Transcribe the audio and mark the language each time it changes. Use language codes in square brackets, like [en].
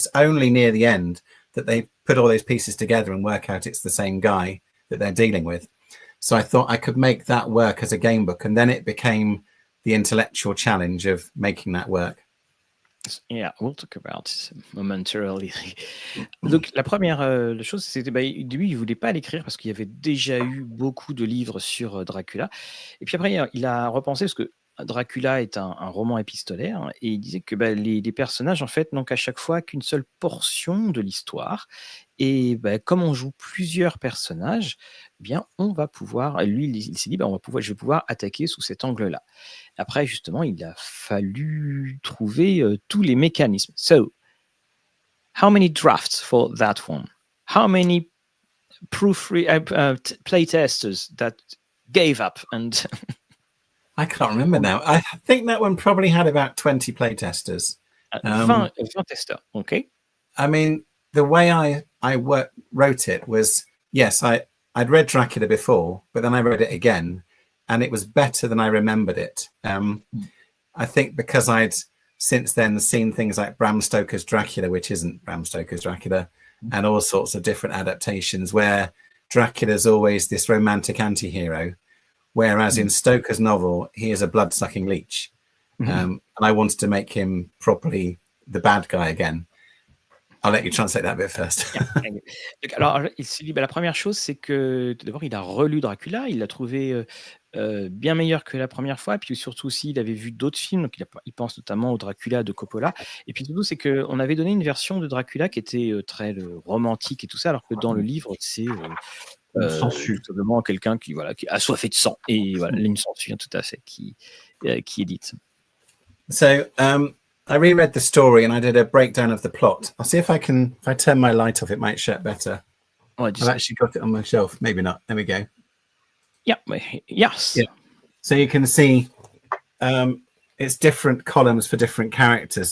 [en] And it's only near the end that they put all those pieces together and work out it's the same guy that they're dealing with. So I thought I could make that work as a game book. And then it became the intellectual challenge of making that work. Yeah, we'll talk about it momentarily. [fr] Donc, la première chose, c'était lui, il voulait pas l'écrire parce qu'il y avait déjà eu beaucoup de livres sur Dracula. Et puis après, il a repensé parce que Dracula est un roman épistolaire et il disait que les personnages, en fait, n'ont qu'à chaque fois qu'une seule portion de l'histoire. Et comme on joue plusieurs personnages, bien, on va pouvoir. Lui, il s'est dit, je vais pouvoir attaquer sous cet angle-là. Après, justement, il a fallu trouver tous les mécanismes. [en] So, how many drafts for that one? How many playtesters that gave up and I can't remember now. I think that one probably had about 20 playtesters. [fr] 20 testeurs, okay? [en] I mean, the way I wrote it was, yes, I'd read Dracula before, but then I read it again, and it was better than I remembered it. I think because I'd since then seen things like Bram Stoker's Dracula, which isn't Bram Stoker's Dracula, and all sorts of different adaptations where Dracula's always this romantic anti-hero, whereas in Stoker's novel, he is a blood-sucking leech. And I wanted to make him properly the bad guy again. I'll let you translate that bit first. [fr] Alors, il s'est dit, la première chose, c'est que tout d'abord, il a relu Dracula, il l'a trouvé bien meilleur que la première fois, puis surtout aussi, il avait vu d'autres films, donc il pense notamment au Dracula de Coppola, et puis surtout, c'est qu'on avait donné une version de Dracula qui était très romantique et tout ça, alors que dans le livre, c'est tout simplement quelqu'un qui est assoiffé de sang, et voilà, une censure tout à fait qui est dite. [en] So, I reread the story and I did a breakdown of the plot. I'll see if I turn my light off, it might show it better. I've actually got it on my shelf. Maybe not. There we go. Yeah. Yes. Yeah. So you can see it's different columns for different characters.